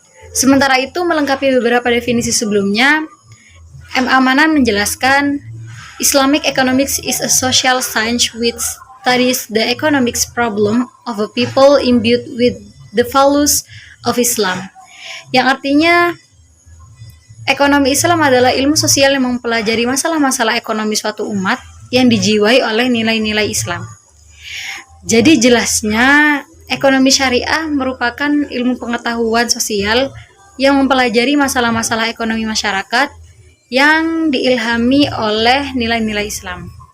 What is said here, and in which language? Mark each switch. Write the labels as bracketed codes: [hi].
[id] Sementara itu, melengkapi beberapa definisi sebelumnya, M. [en] Amanan menjelaskan Islamic economics is a social science which studies the economic problem of a people imbued with the values of Islam. [id] Yang artinya, ekonomi Islam adalah ilmu sosial yang mempelajari masalah-masalah ekonomi suatu umat yang dijiwai oleh nilai-nilai Islam. Jadi jelasnya, ekonomi syariah merupakan ilmu pengetahuan sosial yang mempelajari masalah-masalah ekonomi masyarakat yang diilhami oleh nilai-nilai Islam.